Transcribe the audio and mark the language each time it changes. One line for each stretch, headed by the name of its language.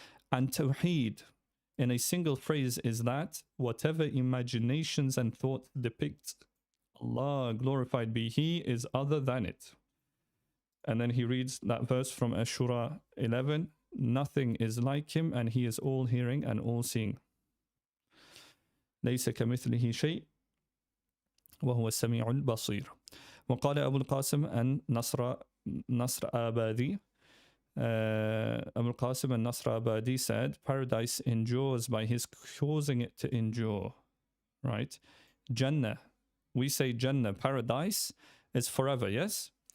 English: And Tawheed, in a single phrase, is that whatever imaginations and thought depicts Allah, glorified be He, is other than it. And then he reads that verse from Ashura 11, nothing is like him and he is all hearing and all seeing.
Arabic: ليس كمثله شيء وهو السميع البصير. وقال أبو القاسم أن نصر آبادي,
English: Abu al-Qasim and Nasr Abadi said, paradise endures by his causing it to endure, right? Jannah, we say Jannah, paradise is forever, yes?